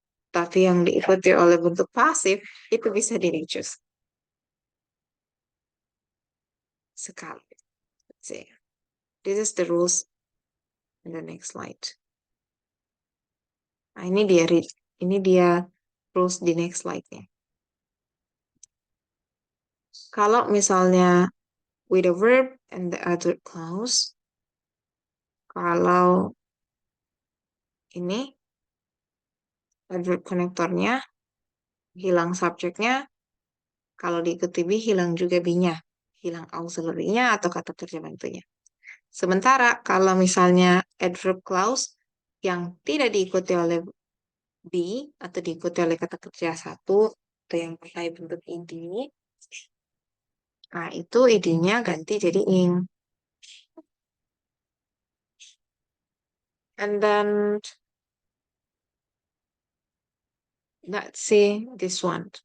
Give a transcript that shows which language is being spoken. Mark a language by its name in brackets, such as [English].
[Indonesian] Tapi yang diikuti oleh bentuk pasif itu bisa di reduce. Sekali. See. [English] This is the rules in the next slide. [Indonesian] Nah, ini dia rules di next slide-nya. Kalau misalnya [English] with a verb and the adverb clause, [Indonesian] kalau ini adverb konektornya hilang subjeknya, kalau diikuti be hilang juga be-nya, hilang auxiliary-nya atau kata kerja bantunya. Sementara kalau misalnya adverb clause yang tidak diikuti oleh be atau diikuti oleh kata kerja satu atau yang pakai bentuk id, nah itu id-nya ganti jadi ing. [English] And then let's see this one.